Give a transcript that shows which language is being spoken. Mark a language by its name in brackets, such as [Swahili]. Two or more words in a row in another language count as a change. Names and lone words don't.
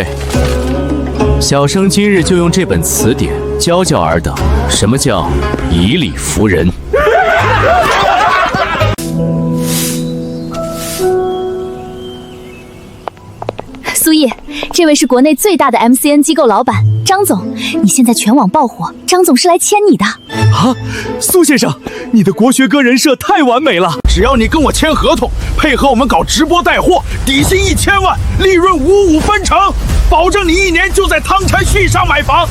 [Chinese] 小生今日就用這本詞典教教爾等，什麼叫以理服人。蘇毅，這位是國內最大的 MCN 機構老闆張總，你現在全網爆火，張總是來簽你的。啊，蘇先生，你的國學哥人設太完美了！只要你跟我簽合同，配合我們搞直播帶貨，底薪1000萬，利潤55分成，保證你1年就在湯臣旭上買房。